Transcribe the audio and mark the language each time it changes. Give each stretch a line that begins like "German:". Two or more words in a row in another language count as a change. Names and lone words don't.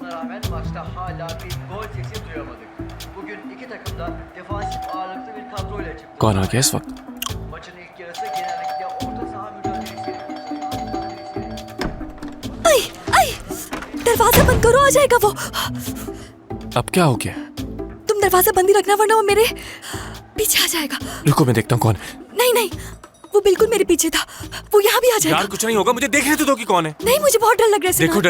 Turkish: rağmen maçta hala bir gol sesi duyamadık. Bugün iki takım da defansif ağırlıklı bir kadroyla çıktı.
Urdu: کون آ گیا اس وقت?
Turkish: Maçın ilk yarısı genellikle orta saha mücadelesi.
Urdu: ay ay دروازہ بند کرو، آ جائے گا وہ. اب کیا ہو گیا? تم دروازہ بند ہی رکھنا ورنہ وہ میرے پیچھے آ جائے گا. رکو میں دیکھتا ہوں کون ہے. نہیں نہیں، وہ بالکل میرے پیچھے تھا، وہ یہاں بھی آ جائے گا. یار کچھ نہیں ہوگا، مجھے دیکھنے تو دو کہ کون ہے. نہیں، مجھے بہت ڈر لگ رہا ہے देखो सिनान।